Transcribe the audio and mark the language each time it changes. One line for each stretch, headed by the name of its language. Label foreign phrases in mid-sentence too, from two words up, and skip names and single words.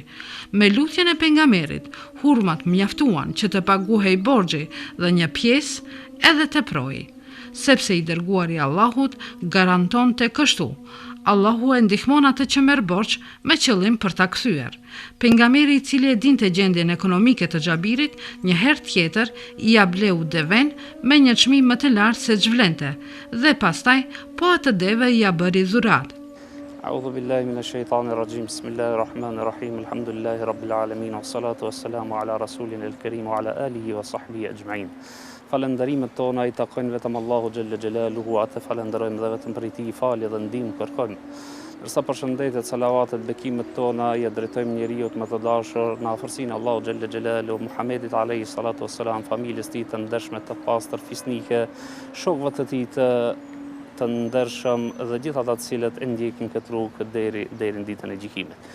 Albanian: Me lutjen e pejgamberit, hurmat mjaftuan që të paguhej borxhi dhe një pjesë edhe teproi, sepse i dërguari i Allahut garantonte kështu: Allahu e ndihmon atë që merr borxh me qëllim për ta kthyer. Pejgamberi, i cili e dinte gjendjen ekonomike të Xhabirit, një herë tjetër i ia bleu deven me një çmim më të lartë se ç'vlente dhe pastaj po atë deve i ia bëri dhuratë.
Arabic: أعوذ بالله من الشيطان الرجيم. بسم الله الرحمن الرحيم. الحمد لله رب العالمين. والصلاة والسلام على رسولنا الكريم وعلى آله وصحبه أجمعين.
Albanian: Falënderimet tona i takojnë vetëm Allahu
Arabic: جل جلاله,
Albanian: atë falenderojmë dhe vetëm për ti falje dhe ndihmë kërkojmë. Ndërsa përshëndetjet, salavatet, bekimet tona i drejtojmë njeriu më të dashur në afërsinë Allahu
Arabic: جل جلاله,
Albanian: Muhamedit
Arabic: عليه الصلاة والسلام,
Albanian: familjes tij të ndershme, të pastër, fisnike, shokëve të tij të ndershëm dhe gjithë ata të cilët e ndjekin këtë rrugë deri në ditën e gjykimit.